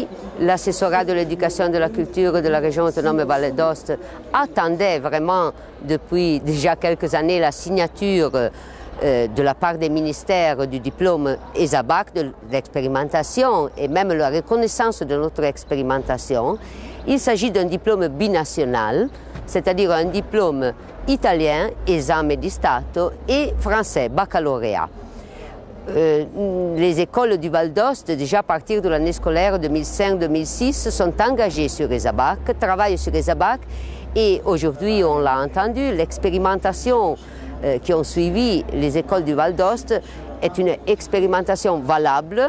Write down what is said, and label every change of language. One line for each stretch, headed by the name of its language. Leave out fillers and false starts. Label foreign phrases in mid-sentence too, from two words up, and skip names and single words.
French: L'assessorat de l'éducation et de la culture de la région autonome Val d'Os attendait vraiment depuis déjà quelques années la signature de la part des ministères du diplôme ESABAC, de l'expérimentation et même la reconnaissance de notre expérimentation. Il s'agit d'un diplôme binational, c'est-à-dire un diplôme italien,
Italian: esame di Stato,
French: et français, baccalauréat. Les écoles du Val d'Os, déjà à partir de l'année scolaire 2005-2006, sont engagées sur ESABAC, travaillent sur ESABAC, et aujourd'hui, on l'a entendu, l'expérimentation qui ont suivi les écoles du Val d'Os est une expérimentation valable.